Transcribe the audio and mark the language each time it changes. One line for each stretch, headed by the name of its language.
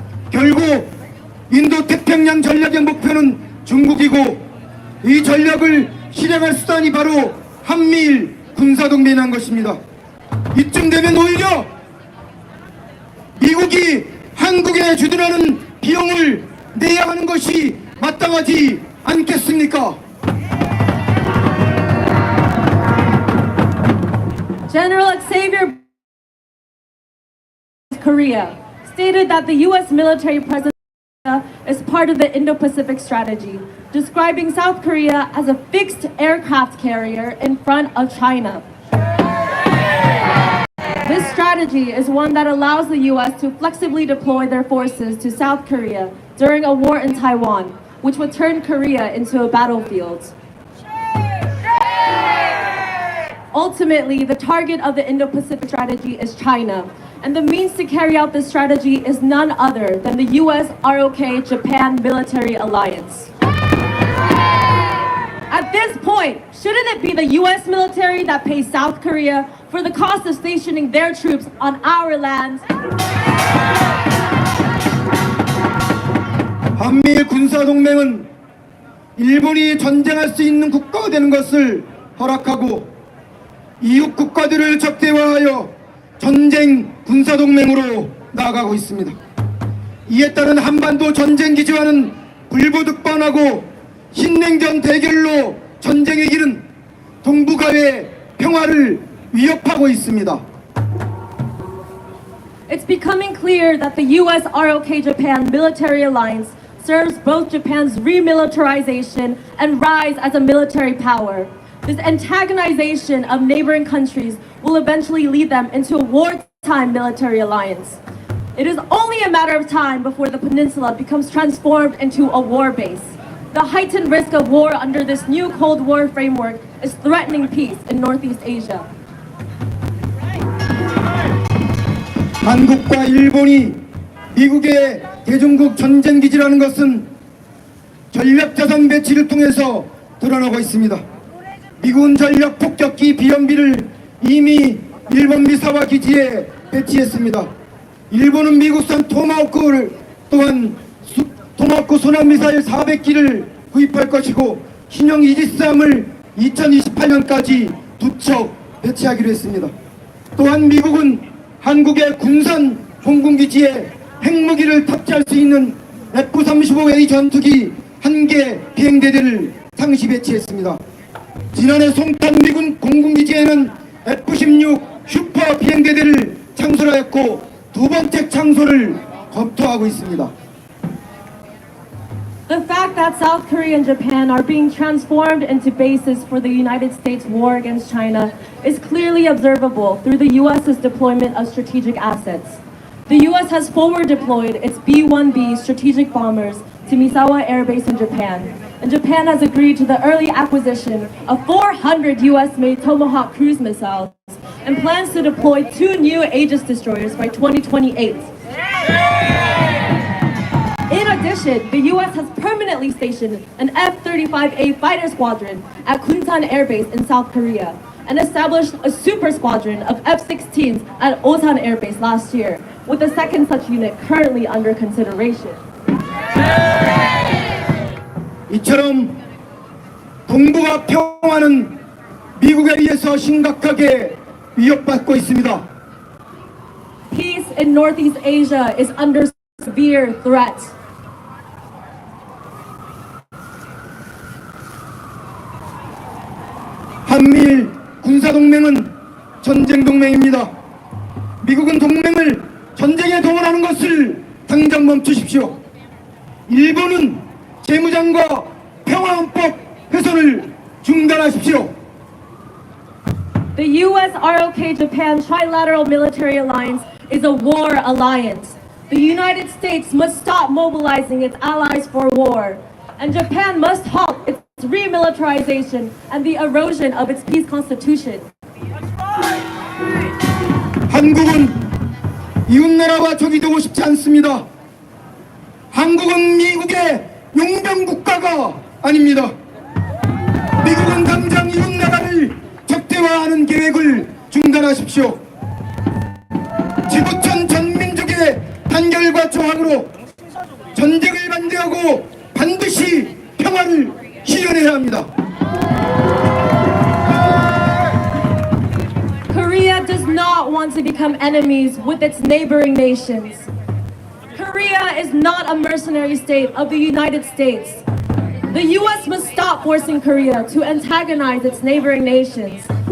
Korean: 결국 인도태평양 전략의 목표는 중국이고 이 전략을 실행할 수단이 바로 한미일 군사동맹이란 것입니다. 이쯤 되면 오히려 미국이 한국에 주둔하는 비용을 내야 하는 것이 마땅하지 않겠습니까?
English: General Xavier Korea stated that the U.S. military presence is part of the Indo-Pacific strategy, describing South Korea as a fixed aircraft carrier in front of China. This strategy is one that allows the U.S. to flexibly deploy their forces to South Korea during a war in Taiwan, which would turn Korea into a battlefield. Ultimately, the target of the Indo-Pacific strategy is China, and the means to carry out this strategy is none other than the U.S. ROK-Japan military alliance. At this point, shouldn't it be the U.S. military that pays South Korea for the cost of stationing their troops on our land?
Korean: 한미일 군사동맹은 일본이 전쟁할 수 있는 국가가 되는 것을 허락하고 이웃 국가들을 적대화하여 전쟁 군사동맹으로 나아가고 있습니다. 이에 따른 한반도 전쟁기지와는 불보듯뻔하고 신냉전 대결로 전쟁의 길은 동북아의 평화를 위협하고 있습니다.
English: It's becoming clear that the U.S. ROK-Japan military alliance serves both Japan's remilitarization and rise as a military power. This antagonization of neighboring countries will eventually lead them into a wartime military alliance. It is only a matter of time before the peninsula becomes transformed into a war base. The heightened risk of war under this new Cold War framework is threatening peace in Northeast Asia.
Korean: 한국과 일본이 미국의 대중국 전쟁기지라는 것은 전략자산 배치를 통해서 드러나고 있습니다. 미군 전략 폭격기 비연비를 이미 일본 미사와 기지에 배치했습니다. 일본은 미국산 토마호크를 또한 토마호크 순환미사일 400기를 구입할 것이고 신형 이지스함을 2028년까지 2척 배치하기로 했습니다. 또한 미국은 한국의 군산 공군기지에 핵무기를 탑재할 수 있는 F-35A 전투기 1개 비행대대를 상시 배치했습니다. 지난해 송탄 미군 공군기지에는 F-16 슈퍼 비행대대를 창설하였고 두 번째 창설을 검토하고 있습니다.
English: The fact that South Korea and Japan are being transformed into bases for the United States war against China is clearly observable through the U.S.'s deployment of strategic assets. The U.S. has forward deployed its B-1B strategic bombers to Misawa Air Base in Japan, and Japan has agreed to the early acquisition of 400 U.S.-made Tomahawk cruise missiles and plans to deploy 2 new Aegis destroyers by 2028. In addition, the U.S. has permanently stationed an F-35A fighter squadron at Kunsan Air Base in South Korea and established a super squadron of F-16s at Osan Air Base last year, with a second such unit currently under consideration.
Korean: 이처럼 동북아 평화는 미국에 의해서 심각하게 위협받고 있습니다.
English: Peace in Northeast Asia is under severe threat.
Korean: 한미일 군사동맹은 전쟁동맹입니다. 미국은 동맹을 전쟁에 동원하는 것을 당장 멈추십시오. 일본은 재무장과 평화헌법 훼손을 중단하십시오.
English: The U.S. ROK-Japan Trilateral Military Alliance is a war alliance. The United States must stop mobilizing its allies for war, and Japan must halt its remilitarization and the erosion of its peace constitution.
Korean: 한국은 이웃나라와 적이 되고 싶지 않습니다. 한국은 미국의 용병국가가 아닙니다. 미국은 당장 이웃나라를 적대화하는 계획을 중단하십시오. 지구촌 전민족의 단결과 조항으로 전쟁을 반대하고 반드시 평화를 실현해야 합니다.
English: Korea does not want to become enemies with its neighboring nations. Korea is not a mercenary state of the United States. The US must stop forcing Korea to antagonize its neighboring nations.